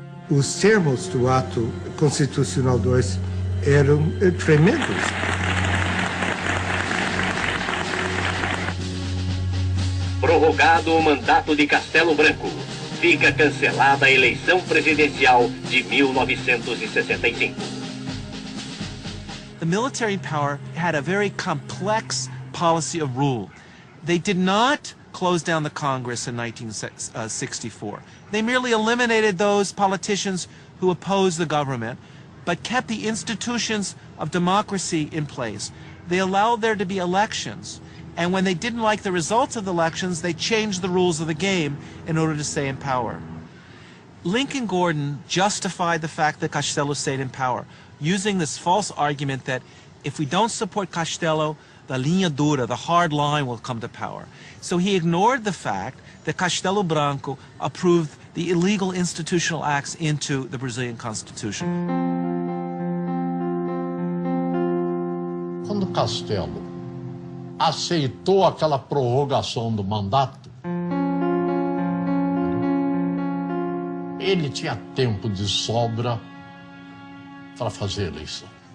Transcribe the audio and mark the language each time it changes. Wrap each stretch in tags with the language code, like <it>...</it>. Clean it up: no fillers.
<pt>Os termos do ato constitucional 2 eram tremendos. Prorrogado o mandato de Castelo Branco. Fica cancelada a eleição presidencial de 1965.</pt> <en>The military power had a very complex policy of rule. They did not close down the Congress in 1964. They merely eliminated those politicians who opposed the government, but kept the institutions of democracy in place. They allowed there to be elections, and when they didn't like the results of the elections, they changed the rules of the game in order to stay in power. Lincoln Gordon justified the fact that Castelo stayed in power, using this false argument that if we don't support Castelo, the</en> <pt>linha dura,</pt> <en>the hard line, will come to power. So he ignored the fact that Castelo Branco approved the illegal institutional acts into the Brazilian Constitution.</en> <pt>Quando Castelo aceitou aquela prorrogação do mandato, ele tinha tempo de sobra para fazer a eleição.</pt>